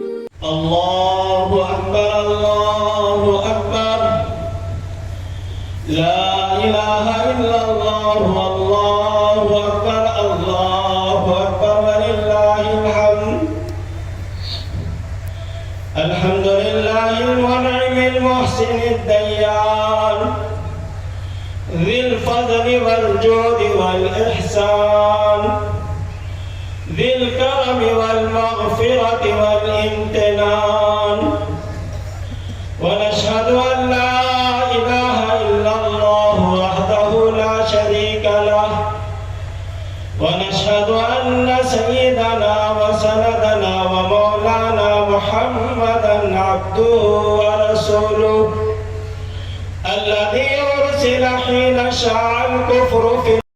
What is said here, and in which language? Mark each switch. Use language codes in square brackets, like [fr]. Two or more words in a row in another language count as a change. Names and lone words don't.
[ar] الله أكبر، الله أكبر، لا إله إلا الله، الله أكبر، الله أكبر، ولله الحمد. الحمد لله المنعم المحسن الديان, ذي الفضل والجود والإحسان، ذي الكرم والمغفرة والامتنان. ونشهد أن لا إله إلا الله وحده لا شريك له، ونشهد أن سيدنا وسندنا ومولانا محمدا عبده ورسوله الذي أرسل حين شاع الكفر في